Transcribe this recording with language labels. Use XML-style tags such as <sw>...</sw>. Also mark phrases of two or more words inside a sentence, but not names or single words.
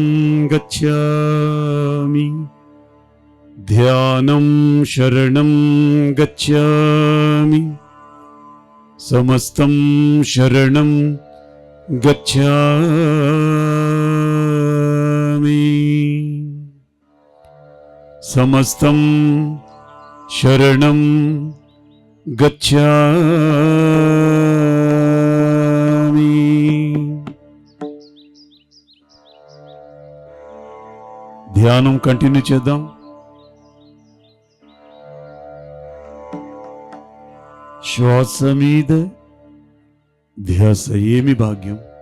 <sa>गच्छामि ध्यानं शरणं गच्छामि समस्तं शरणं गच्छामि समस्तं शरणं गच्छामि।</sa> <te>ధ్యానం కంటిన్యూ చేద్దాం. శ్వాస మీద ధ్యాస. ఏమి భాగ్యం!</te>